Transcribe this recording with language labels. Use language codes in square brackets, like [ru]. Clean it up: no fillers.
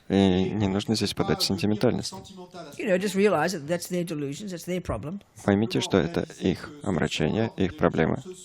[ru] И не нужно здесь подать сентиментальность. [en] Just realize that that's their delusions, that's their problem. [ru] Поймите, что это их омрачение, их проблемы.